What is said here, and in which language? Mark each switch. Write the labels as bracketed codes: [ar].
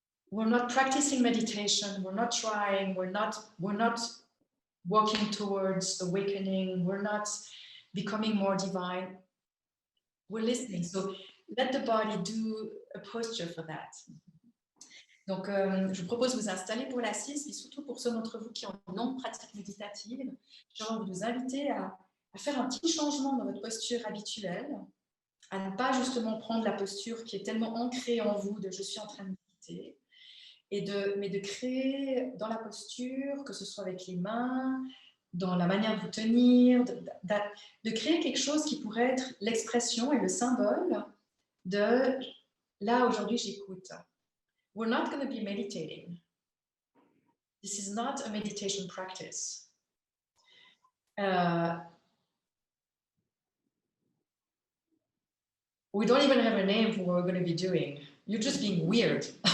[en] We're not practicing meditation, we're not trying, we're not walking towards awakening, we're not becoming more divine. We're listening. So let the body do a posture for that. [fr] Donc, je vous propose de vous installer pour l'assise, et surtout pour ceux d'entre vous qui ont une longue pratique méditative, j'ai envie de vous inviter à faire un petit changement dans votre posture habituelle, à ne pas justement prendre la posture qui est tellement ancrée en vous de « je suis en train de méditer », mais de créer dans la posture, que ce soit avec les mains, dans la manière de vous tenir, de créer quelque chose qui pourrait être l'expression et le symbole de « là, aujourd'hui, j'écoute ». [en] We're not going to be meditating. This is not a meditation practice. We don't even have a name for what we're going to be doing. You're just being weird.